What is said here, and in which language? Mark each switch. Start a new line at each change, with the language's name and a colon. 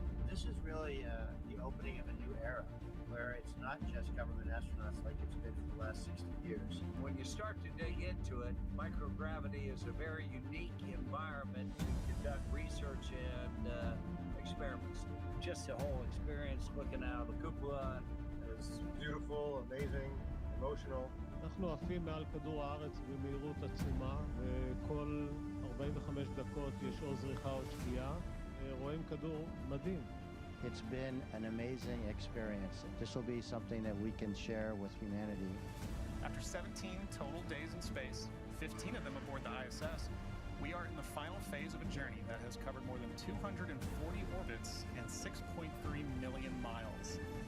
English: This is really the opening of a new era where it's not just government astronauts like it's been for the last 60 years. When you start to dig into it, microgravity is a very unique environment to conduct research and experiments. Just the whole experience looking out of the cupola is beautiful, amazing, emotional.
Hebrew: אנחנו עפים מעל כדור הארץ במהירות עצומה, וכל 45 דקות יש או זריחה או שקיעה. רואים כדור מדהים.
English: It's been an amazing experience. This will be something that we can share with humanity. After 17 total days in space, 15 of them aboard the ISS, we are in the final phase of a journey that has covered more than 240 orbits and 6.3 million miles.